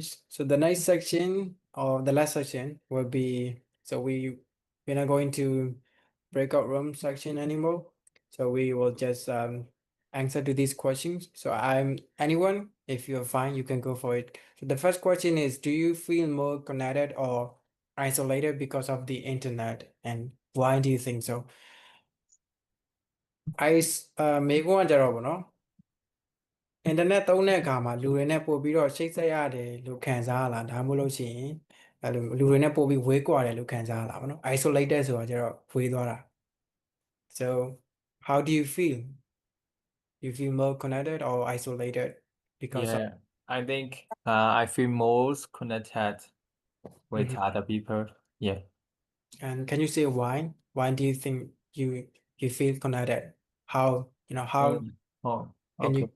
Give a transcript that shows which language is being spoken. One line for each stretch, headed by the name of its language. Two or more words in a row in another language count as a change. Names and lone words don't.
English: So the next section or the last section will be, so we're not going to breakout room section anymore. So we will just answer to these questions. So anyone, if you're fine, you can go for it. So the first question is, do you feel more connected or isolated because of the internet? And why do you think so?
Burmese: မေကွန်းကကြတော့ဗောနော် အင်တာနက်သုံးတဲ့အခါမှာလူတွေနဲ့ပို့ပြီးတော့ချိတ်ဆက်ရတယ်လို့ခံစားရလားဒါမှမဟုတ်လို့ရှိရင်အဲ့လိုလူတွေနဲ့ပို့ပြီးဝေးကွာတယ်လို့ခံစားရလားဗောနော် isolated ဆိုတာကျတော့ဝေးသွားတာ
English: so how do you feel you feel more connected or isolated because of Yeah, I think I feel most connected with other people. Yeah. and can you say why do you think you feel connected how how can you